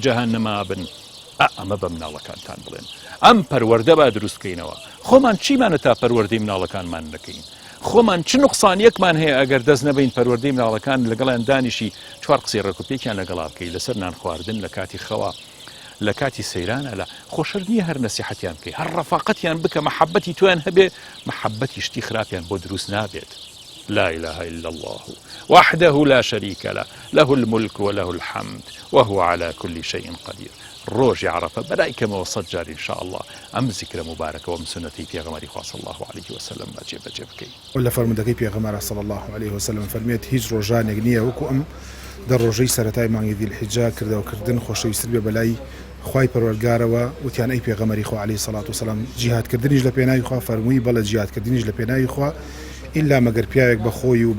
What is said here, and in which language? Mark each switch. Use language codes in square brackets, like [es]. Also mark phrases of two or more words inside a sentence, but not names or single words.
[ckb] جەهەنەما بن ئەمە بە مناڵەکانتان بڵێن ئەم پەروەردە با دروستکەینەوە خۆمان چیمانە تا پەروەردەی مناڵەکانمان نەکەین خۆمان چ نوقسانیەکمان هەیە ئەگەر دەست نەبین پەروەردەی مناڵەکان لەگەڵیان دانیشی چوار قسەی ڕێکوپێکیان لەگەڵا بکەی لەسەر نان خواردن لە کاتی خەوا لە کاتی سەیرانە لە خۆشەر نییە هەر نەسیحەتیان بکەی هەر ڕەفاقەتیان بکە مەحەبەتی تۆیان هەبێ مەحەبەتی شتی خراپیان بۆ دروست نابێت [ar] لا إله إلا الله وحده لا شريك له له الملك وله الحمد وهو على كل شيء قدير [ckb] ڕۆژی عەرەفە بەلایکەمەوە 100 جار [ar] إن شاء الله [ckb] ئەم زیکرە مبارەکە وەم سنەتی پێغەمبەری خوا [ar] صلی الله عليه وسلم [ckb] بەجێ بکەی لە فەرمودەکەی پێغەمبەر [ar] صلی الله عليه وسلم [ckb] فەرمێت هیچ ڕۆژانێک نییە وەکو ئەم دە ڕۆژەی سەرەتای مانگی ذیل حیجە کردەوەکردن خۆشەویستتر بێ بەلای خوای پەروەردگارەوە وتیان ئەی پێغەمبەری خوا [ar] عەلەیهی سەڵات وسەلام [ckb] جیهادکردنیش لە پێناوی خوا فەرمووی بەڵێ جیهادکردنیش لە پێناوی خوا ئیلا مەگەر پیاوێک بە خۆی و بە